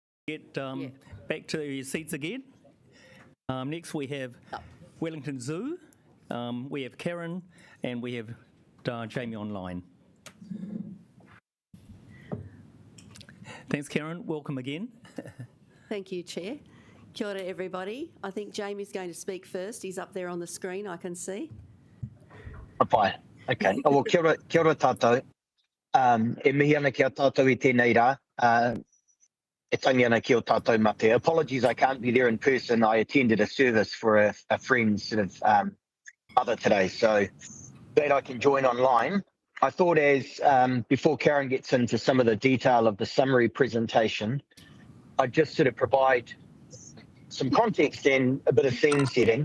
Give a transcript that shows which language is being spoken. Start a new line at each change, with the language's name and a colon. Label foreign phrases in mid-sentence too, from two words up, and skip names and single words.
English: get back to your seats again. Next we have Wellington Zoo, we have Karen, and we have Jamie online. Thanks, Karen. Welcome again. Thank you, Chair.
Māori: Kia ora,
English: everybody. I think Jamie's going to speak first. He's up there on the screen, I can see.
Māori: Pai.
English: Okay. Well,
Māori: kia ora tātou. E mihi ana ki a tātou I tēnei rā. E tangi ana ki o tātou mate.
English: Apologies, I can't be there in person. I attended a service for a friend's sort of mother today, so glad I can join online. I thought before Karen gets into some of the detail of the summary presentation, I'd just sort of provide some context and a bit of scene setting.